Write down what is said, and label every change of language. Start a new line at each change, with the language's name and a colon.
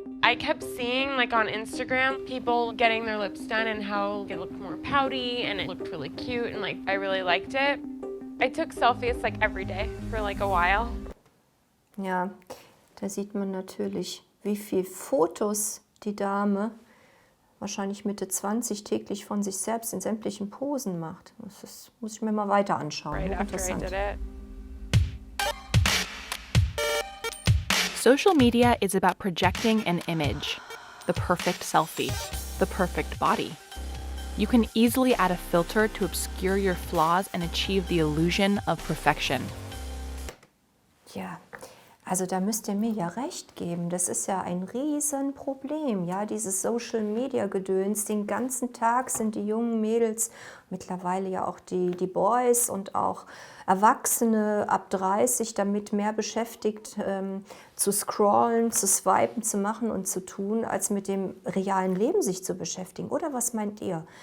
English: I kept seeing, like on Instagram, people getting their lips done and how it looked more pouty and it looked really cute and like I really liked it. I took selfies like every day for like a while.
German: Ja, da sieht man natürlich, wie viele Fotos die Dame, wahrscheinlich Mitte 20, täglich von sich selbst in sämtlichen Posen macht. Das muss ich mir mal weiter anschauen.
English: Right after I did it. Social media is about projecting an image, the perfect selfie, the perfect body. You can easily add a filter to obscure your flaws and achieve the illusion of perfection.
German: Ja, also da müsst ihr mir ja recht geben. Das ist ja ein Riesenproblem, ja, dieses Social-Media-Gedöns. Den ganzen Tag sind die jungen Mädels, mittlerweile ja auch die Boys und auch Erwachsene ab 30 damit mehr beschäftigt, zu scrollen, zu swipen, zu machen und zu tun, als mit dem realen Leben sich zu beschäftigen. Oder was meint ihr?